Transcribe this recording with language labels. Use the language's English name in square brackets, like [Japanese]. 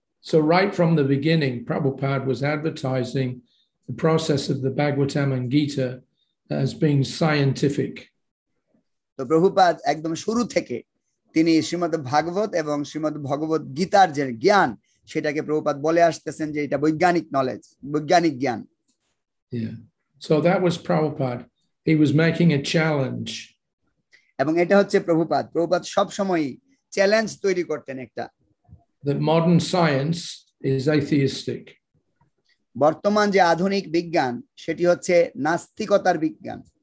[English] So right from the beginning, Prabhupada was advertising the process of the Bhagavatam and Gita as being scientific. [Bangla] তো প্রভুপাদ একদম শুরু থেকে তিনি শ্রীমদ্ ভাগবত এবং শ্রীমদ্ ভগবত গীতার যে জ্ঞান সেটাকে প্রভুপাদ বলে আসতেছেন যে এটা বৈজ্ঞানিক নলেজ, বৈজ্ঞানিক জ্ঞান। [English] Yeah. So that was Prabhupada. He was making a challenge. [Bangla] এবং এটা হচ্ছে প্রভুপাদ সব সময় চ্যালেঞ্জ তৈরি করতেন একটা, [English] that modern science is atheistic. [Bangla] বর্তমান যে আধুনিক বিজ্ঞান সেটি হচ্ছে নাস্তিকতার বিজ্ঞান।